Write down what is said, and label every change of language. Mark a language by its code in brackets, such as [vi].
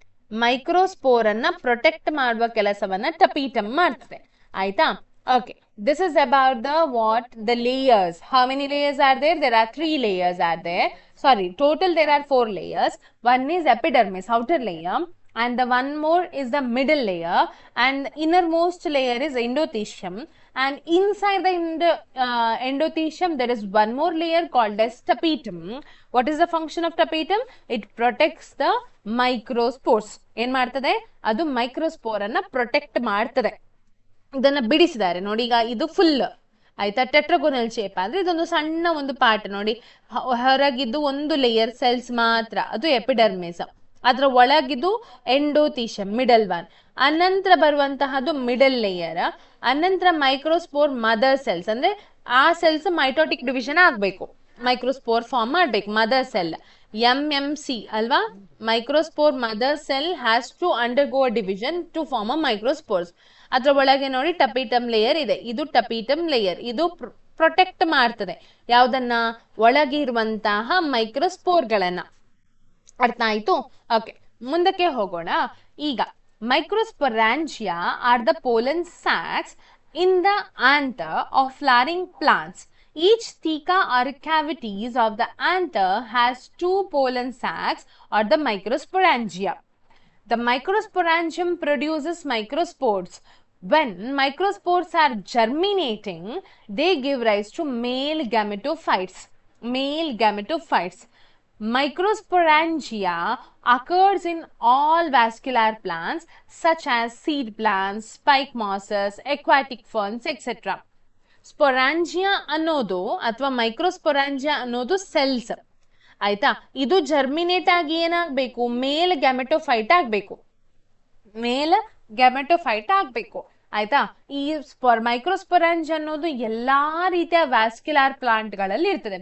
[kn] Microspore ಅನ್ನ protect ಮಾಡುವ ಕೆಲಸವನ್ನ ಟಪೀಟಮ್ ಮಾಡ್ತದೆ ಆಯ್ತಾ. [en] Okay, this is about the layers. How many layers are there? There are 3 layers are there. Sorry, total there are 4 layers. One is epidermis, outer layer, and the one more is the middle layer, and the innermost layer is endothelium. And inside the endothelium, there is one more layer called as tapetum. What is the function of tapetum? It protects the microspores. [kn] ಏನ್ ಮಾಡ್ತದೆ? ಅದು microspore ಅನ್ನ protect ಮಾಡ್ತದೆ. ಇದನ್ನ ಬಿಡಿಸಿದ್ದಾರೆ ನೋಡಿ. ಈಗ ಇದು ಫುಲ್ ಆಯ್ತಾ, ಟೆಟ್ರಾಗೋನಲ್ ಶೇಪ್ ಅಂದ್ರೆ ಇದೊಂದು ಸಣ್ಣ ಒಂದು ಪಾರ್ಟ್ ನೋಡಿ. ಹೊರಗಿದ್ದು ಒಂದು ಲೇಯರ್ ಸೆಲ್ಸ್ ಮಾತ್ರ, ಅದು ಎಪಿಡರ್ಮಿಸ್. ಅದ್ರ ಒಳಗಿದ್ದು ಎಂಡೋಥೀಶಿಯಂ, ಮಿಡಲ್ ಒನ್. ಅನಂತರ ಬರುವಂತಹದ್ದು ಮಿಡಲ್ ಲೇಯರ್. ಅನಂತರ ಮೈಕ್ರೋಸ್ಪೋರ್ ಮದರ್ ಸೆಲ್ಸ್, ಅಂದ್ರೆ ಆ ಸೆಲ್ಸ್ ಮೈಟೋಟಿಕ್ ಡಿವಿಷನ್ ಆಗ್ಬೇಕು, ಮೈಕ್ರೋಸ್ಪೋರ್ ಫಾರ್ಮ್ ಮಾಡ್ಬೇಕು. [en] Mother cell MMC ಅಲ್ವಾ, microspore mother cell has to undergo division to form a microspores. [kn] ಅದ್ರ ಒಳಗೆ ನೋಡಿ ಟಪೀಟಮ್ ಲೇಯರ್ ಇದೆ. ಇದು ಟಪೀಟಮ್ ಲೇಯರ್, ಇದು ಪ್ರೊಟೆಕ್ಟ್ ಮಾಡ್ತದೆ ಯಾವ್ದನ್ನ? ಒಳಗೆ ಇರುವಂತಹ ಮೈಕ್ರೋಸ್ಪೋರ್ಗಳನ್ನ. ಅರ್ಥ ಆಯ್ತು? [en] okay, [kn] ಮುಂದಕ್ಕೆ ಹೋಗೋಣ. ಈಗ [en] Microsporangia are the pollen sacs in the anther of flowering plants. Each theca or cavities of the anther has 2 pollen sacs or the microsporangia. The microsporangium produces microspores. When microspores are germinating, they give rise to male gametophytes. Male gametophytes. Microsporangia occurs in all vascular plants such as seed plants, spike mosses, aquatic ferns, etc. [kn] Sporangia ಅನ್ನೋದು ಅಥವಾ ಮೈಕ್ರೋಸ್ಪೊರಾಂಜಿಯಾ ಅನ್ನೋದು cells ಆಯ್ತಾ. ಇದು germinate ಆಗಿ ಏನಾಗಬೇಕು? ಮೇಲ್ gametophyte ಆಗಬೇಕು, ಮೇಲ್ gametophyte ಆಗಬೇಕು ಆಯ್ತಾ. ಈ ಮೈಕ್ರೋಸ್ಪೊರಾಂಜಿ ಅನ್ನೋದು ಎಲ್ಲಾ ರೀತಿಯ ವ್ಯಾಸ್ಕ್ಯುಲಾರ್ ಪ್ಲಾಂಟ್ ಗಳಲ್ಲಿ ಇರ್ತದೆ.